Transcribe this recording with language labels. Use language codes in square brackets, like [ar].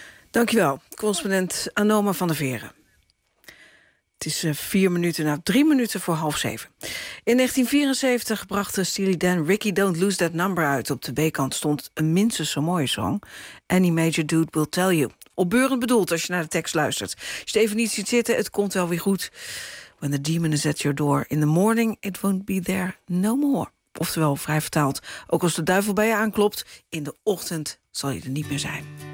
[nl] Dankjewel, correspondent Anoma van der Veren. Het is 3 minuten voor 6:30. In 1974 bracht de Steely Dan Ricky Don't Lose That Number uit. Op de B-kant stond een minstens zo mooie song. Any Major Dude Will Tell You. Opbeurend bedoeld als je naar de tekst luistert. Als je het even niet ziet zitten, het komt wel weer goed. [en] When the demon is at your door in the morning, it won't be there no more. [nl] Oftewel, vrij vertaald, ook als de duivel bij je aanklopt, in de ochtend zal je er niet meer zijn.